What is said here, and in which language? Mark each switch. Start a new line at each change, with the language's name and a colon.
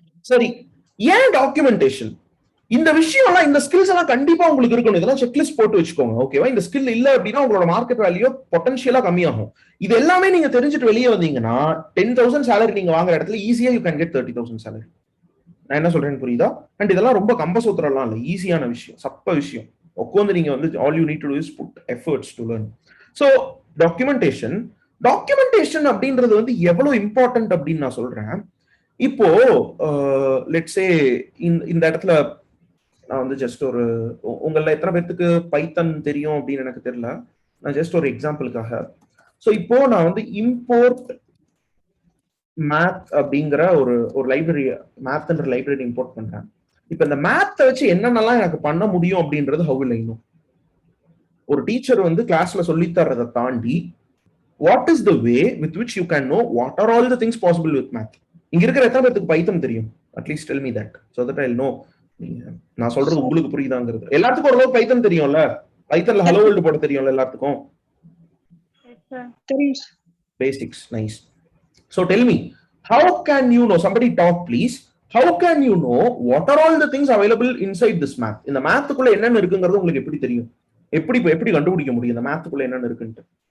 Tamil: சரி, ஏன் டாக்குமெண்டேஷன்? இந்த விஷயம்லாம், இந்த ஸ்கில்ஸ் எல்லாம் கண்டிப்பா உங்களுக்கு இருக்கணும். இதெல்லாம் செக்லிஸ்ட் போட்டு வச்சுக்கோங்க. ஓகேவா? இந்த ஸ்கில் இல்ல அப்படின்னா உங்களோட மார்க்கெட் வேல்யூ பொட்டன்ஷியலா கம்மியாகும். இது எல்லாமே நீங்க தெரிஞ்சுட்டு வெளியே வந்தீங்கன்னா 10,000 சேலரி நீங்க வாங்குற இடத்துல ஈஸியா
English: You can get 30,000 salary.
Tamil: நான் என்ன சொல்றேன்னு புரியுதா? அண்ட் இதெல்லாம் ரொம்ப கம்பசூத்திரம்லாம் இல்லை, ஈஸியான விஷயம், சப்ப விஷயம். உட்காந்து நீங்க வந்து
English: all you need to do is put efforts to learn.
Tamil: So documentation அப்படின்றது வந்து எவ்வளவு இம்பார்ட்டன்ட் அப்படின்னு நான் சொல்றேன். இப்போ
English: let's say
Tamil: இந்த இடத்துல நான் வந்து ஜஸ்ட் ஒரு உங்கள எத்தனை பேருக்கு பைத்தன் தெரியும் அப்படின்னு எனக்கு தெரியல. நான் ஜஸ்ட் ஒரு எக்ஸாம்பிளுக்காக. ஸோ இப்போ நான் வந்து இம்போர்ட் மேத் அப்படிங்கிற ஒரு லைப்ரரி, மேத்ன்ற லைப்ரரி இம்போர்ட் பண்றேன். இப்ப இந்த மேத்தை வச்சு என்னென்னலாம் எனக்கு பண்ண முடியும் அப்படின்றது
English: How will I know?
Tamil: ஒரு டீச்சர் வந்து கிளாஸ்ல சொல்லி தர்றதை தாண்டி
English: What is the way with which you can know what are all the things possible with math?
Tamil: இங்க இருக்கிற எத்தனை பேருக்கு பைத்தன் தெரியும்?
English: At least tell me that so that I will know.
Tamil: நான் சொல்றது உங்களுக்கு புரியுதாங்கிறது. எல்லாத்துக்கும் ஓரளவுக்கு பைத்தன் தெரியும்ல? பைத்தன்ல ஹலோ வேர்ல்ட் போட தெரியும்ல எல்லாத்துக்கும்? தெரியும்.
English: Basics, nice. So tell me, how can you know? Somebody talk, please. How can you know what are all the things available inside this math?
Tamil: இந்த மேத்துக்குள்ள என்னென்ன இருக்குங்கிறது உங்களுக்கு எப்படி தெரியும்? எப்படி கண்டுபிடிக்க முடியும் இந்த மேத்துக்குள்ள என்னென்ன இருக்குன்னு?